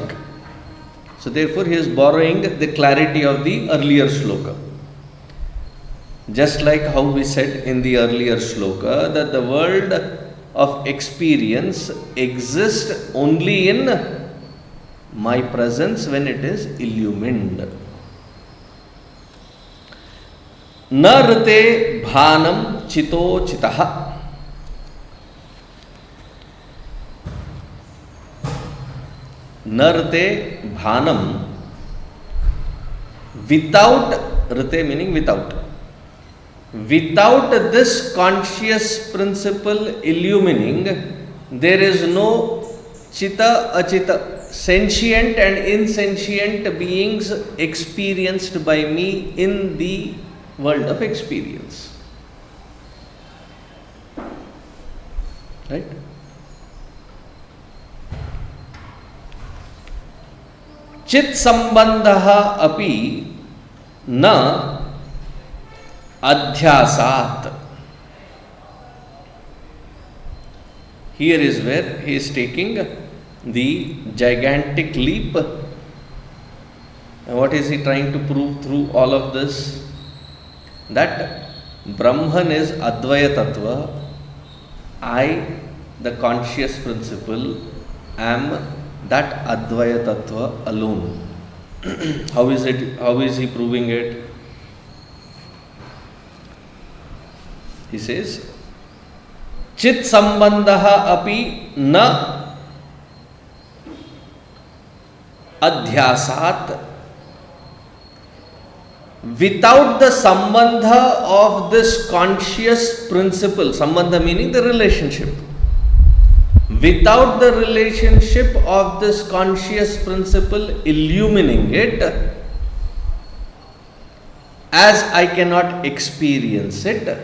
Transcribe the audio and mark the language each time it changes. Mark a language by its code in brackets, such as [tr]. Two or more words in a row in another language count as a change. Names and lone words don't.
[en] So therefore he is borrowing the clarity of the earlier shloka. Just like how we said in the earlier shloka that the world of experience exists only in my presence when it is illumined. [sa] नर्ते भानं चितोऽचितः. नर्ते भानं, [en] without, rate meaning without. Without this conscious principle illumining, there is no cita-acita, sentient and insentient beings experienced by me in the world of experience. Right? [sa] चित्सम्भेदोऽपि न नाध्यासादृते. [en] Here is where he is taking the gigantic leap. And what is he trying to prove through all of this? That Brahman is [sa] अद्वैत तत्त्व. [en] I, the conscious principle, am that [sa] अद्वैत तत्त्व [en] alone. How is it? How is he proving it? He says, [sa] चित्सम्भेदोऽपि न नाध्यासादृते. [en] without the sambandha of this conscious principle, sambandha meaning the relationship, without the relationship of this conscious principle illumining it, as I cannot experience it.